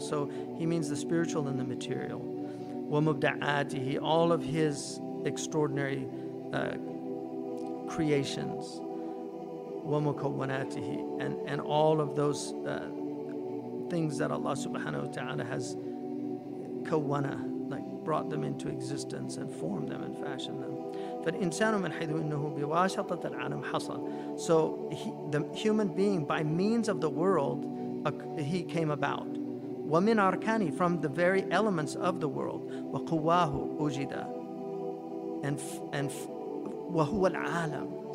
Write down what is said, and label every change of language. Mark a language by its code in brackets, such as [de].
[en] So he means the spiritual and the material. ومبدعاته, all of his extraordinary creations. ومكوناته, and all of those things that Allah subhanahu wa ta'ala has kawana, like brought them into existence and formed them and fashioned them. [ar] فالإنسان من حيث إنه بواسطة العالم حصل. [en] So the human being, by means of the world, he came about. [ar] ومن أركانه, [en] from the very elements of the world. [ar] وقواه وجد, and وهو العالم.